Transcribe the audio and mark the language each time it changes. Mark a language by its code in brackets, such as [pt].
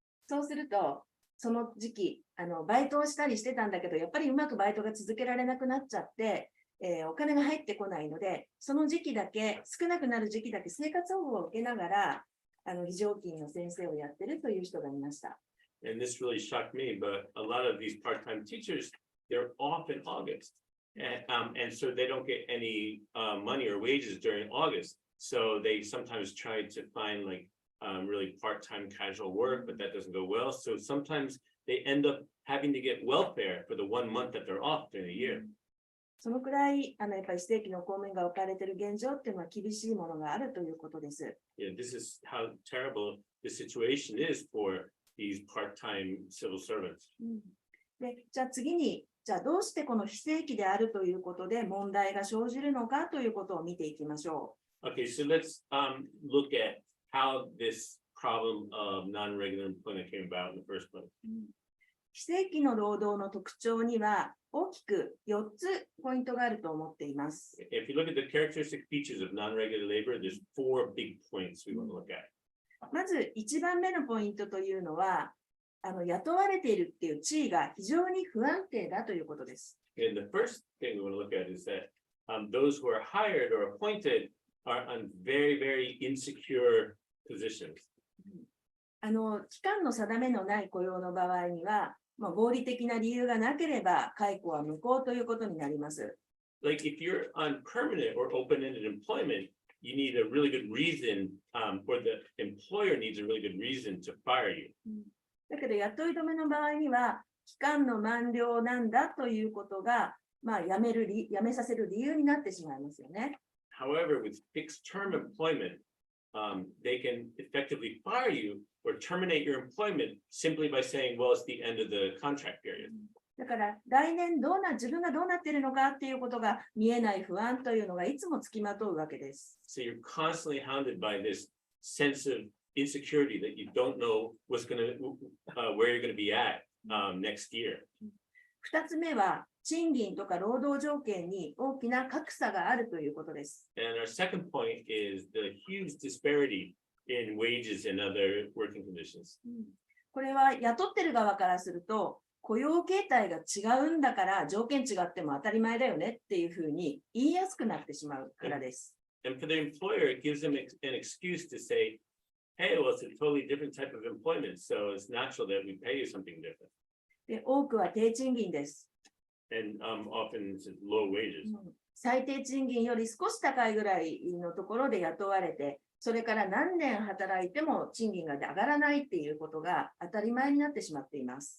[ja] そうすると、その時期、バイトをしたりしてたんだけど、やっぱりうまくバイトが続けられなくなっちゃって、お金が入ってこないので、その時期だけ、少なくなる時期だけ生活保護を受けながら、非常勤の先生をやってるという人がいました。 [en] And this really shocked me, but a lot of these part-time teachers, they're off in August. And so they don't get any money or wages during August. So they sometimes try to find really part-time casual work, but that doesn't go well. So sometimes they end up having to get welfare for the 1 month that they're off during the year. [ja] そのくらいやっぱり非正規の公務員が置かれている現状っていうのは厳しいものがあるということです。 [en] Yeah, this is how terrible the situation is for these part-time civil servants. [ja] で、じゃあ次に、じゃあどうしてこの非正規であるということで問題が生じるのかということを見ていきましょう。 [en] Okay, so let's look at how this problem of non-regular employment came about in the first place. [ja] 非正規の労働の特徴には大きく4つポイントがあると思っています。 [en] If you look at the characteristic features of non-regular labor, there's 4 big points we want to look at. [ja] まず1番目のポイントというのは、雇われているっていう地位が非常に不安定だということです。 [en] And the first thing we want to look at is that those who are hired or appointed are on very, very insecure positions. [ja] 期間の定めのない雇用の場合には、合理的な理由がなければ解雇は無効ということになります。 [en] Like if you're on permanent or open-ended employment, you need a really good reason, or the employer needs a really good reason to fire you. [ja] だけど雇い止めの場合には、期間の満了なんだということが、辞めさせる理由になってしまいますよね。 [en] However, with fixed-term employment, they can effectively fire you or terminate your employment simply by saying, well, it's the end of the contract period. [ja] だから来年自分がどうなっているのかっていうことが見えない不安というのがいつもつきまとうわけです。 [en] So you're constantly hounded by this sense of insecurity that you don't know where you're going to be at next year. [ja] 2つ目は賃金とか労働条件に大きな格差があるということです。 [en] And our second point is the huge disparity in wages and other working conditions. [ja] これは雇ってる側からすると、雇用形態が違うんだから条件違っても当たり前だよねっていうふうに言いやすくなってしまうからです。 [en] And for the employer, it gives them an excuse to say, hey, well, it's a totally different type of employment, so it's natural that we pay you something different. [ja] で、多くは低賃金です。 [en] And often it's low wages. [ja] 最低賃金より少し高いぐらいのところで雇われて、それから何年働いても賃金が上がらないっていうことが当たり前になってしまっています。